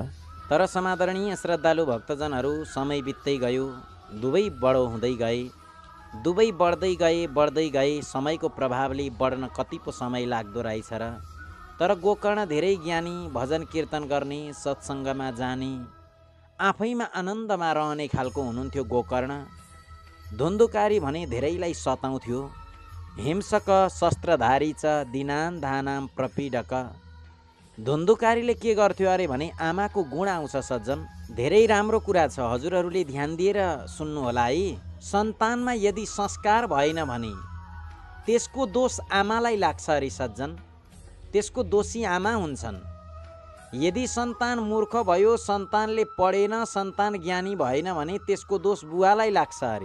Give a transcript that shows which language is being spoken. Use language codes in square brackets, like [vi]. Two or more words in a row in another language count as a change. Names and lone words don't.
[ne] तर समादरणीय श्रद्धालु भक्तजनहरू, समय बित्दै गयो, दुवै बडो हुँदै गए, दुवै बढ्दै गए। समयको प्रभावले बढ्न कति पो समय लाग्दो रहेछ र। तर गोकर्ण धेरै ज्ञानी, भजन कीर्तन गर्ने, सत्सङ्गमा जाने, आफैमा आनन्दमा रहने खालको हुनुहुन्थ्यो गोकर्ण। धुन्धुकारी भने धेरैलाई सताउँथ्यो। [sa] हिंसक शस्त्रधारी च दिनान धानाम प्रपीडक। [ne] धुन्धुकारीले के गर्थ्यो अरे भने आमाको गुण आउँछ सज्जन। धेरै राम्रो कुरा छ, हजुरहरूले ध्यान दिएर सुन्नु होला है। सन्तानमा यदि संस्कार भएन भने त्यसको दोष आमालाई लाग्छ अरे सज्जन। त्यसको दोषी आमा हुन्छन्। यदि सन्तान मूर्ख भयो, सन्तानले पढेन, सन्तान ज्ञानी भएन भने त्यसको दोष बुवालाई लाग्छ अरे।